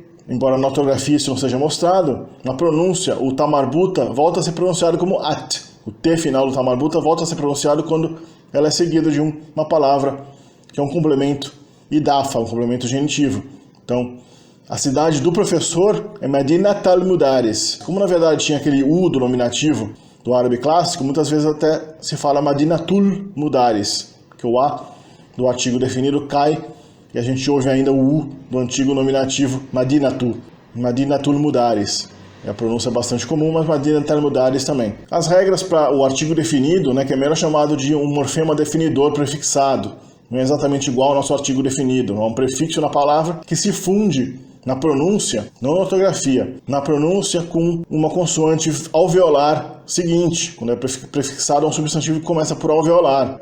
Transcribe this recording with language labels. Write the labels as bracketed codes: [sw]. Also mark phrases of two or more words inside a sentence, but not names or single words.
[pt] Embora na ortografia isso não seja mostrado, na pronúncia, o tamarbuta volta a ser pronunciado como at. O T final do tamarbuta volta a ser pronunciado quando ela é seguida de uma palavra que é um complemento idafa, um complemento genitivo. Então, a cidade do professor é [ar] مدينة المدرس. [pt] Como na verdade tinha aquele U do nominativo do árabe clássico, muitas vezes até se fala [ar] مدينة المدرس, [pt] que o A do artigo definido cai e a gente ouve ainda o U do antigo nominativo [ar] مدينة المدرس. [pt] É a pronúncia bastante comum, mas [ar] مدينة المدرس [pt] também. As regras para o artigo definido, que é melhor chamado de um morfema definidor prefixado. Não é exatamente igual ao nosso artigo definido. É um prefixo na palavra que se funde na pronúncia, não na ortografia, na pronúncia com uma consoante alveolar seguinte, quando é prefixado a um substantivo que começa por alveolar.